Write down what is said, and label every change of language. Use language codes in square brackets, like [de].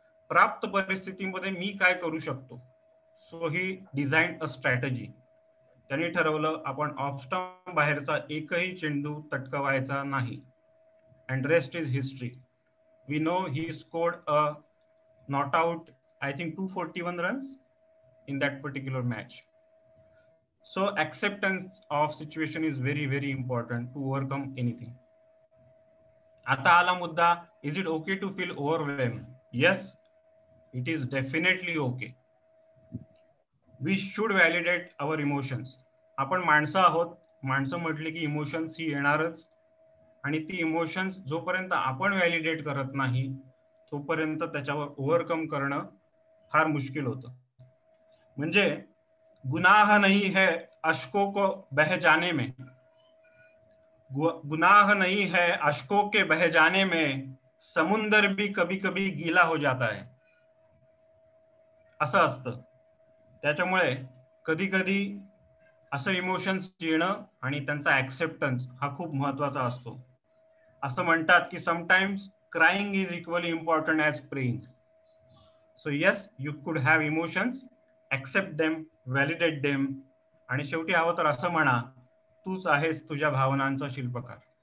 [mr] प्राप्त परिस्थितीमध्ये मी काय करू शकतो, [en] So he design a strategy. [mr] त्यांनी ठरवलं आपण ऑफ स्टंप बाहेरचा एकही चेंडू तटकवायचा नाही. [en] And rest is history. We know he scored a not out, I think 241 runs in that particular match. So acceptance of situation is very, very important to overcome anything. [mr] आता आला मुद्दा, [en] is it okay to feel overwhelmed? Yes, it is definitely okay. We should validate our emotions. [mr] आपण माणसं आहोत, माणसं म्हटली की emotions ही येणारच, आणि ती इमोशन्स जोपर्यंत आपण व्हॅलिडेट करत नाही तोपर्यंत त्याच्यावर ओव्हरकम करणं फार मुश्किल होतं. [hi] म्हणजे गुनाह नहीं है अश्कों को बह जाने में, गुनाह नहीं है अश्कों के बह जाने में, समुंदर भी कभी कभी गीला हो जाता है, [mr] असं असतं. त्याच्यामुळे कधी कधी असं इमोशन्स येणं आणि त्यांचा ऍक्सेप्टन्स हा खूप महत्वाचा असतो. असं म्हणतात की [en] Sometimes crying is equally important as praying. So yes, you could have emotions, accept them, validate them, [mr] आणि शेवटी हवं तर असं म्हणा, तूच आहेस तुझ्या भावनांचा शिल्पकार.